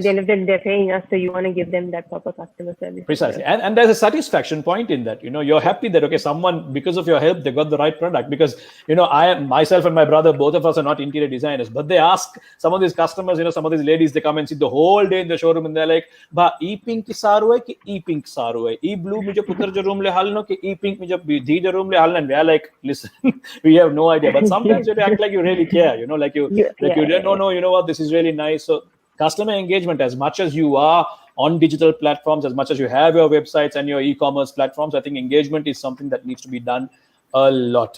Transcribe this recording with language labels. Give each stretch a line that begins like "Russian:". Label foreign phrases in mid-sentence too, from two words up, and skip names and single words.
English: At the end of the day, they're paying us, so you want to give them that proper customer service. Precisely. And there's a satisfaction point in that. You're happy that, okay, someone, because of your help, they got the right product. Because, myself and my brother, both of us are not interior designers, but they ask some of these customers, some of these ladies, they come and sit the whole day in the showroom and they're like,
Kachhi: ba, e-pink ki saru hai ki e-pink saru hai? E-blue me jo putar jo room le halno ki e-pink me jo dhi jo room le halno?
English: And we are like, listen, we have no idea. But sometimes you act like you really care, no, you know what, this is really nice. So customer engagement, as much as you are on digital platforms, as much as you have your websites and your e-commerce platforms, I think engagement is something that needs to be done a lot.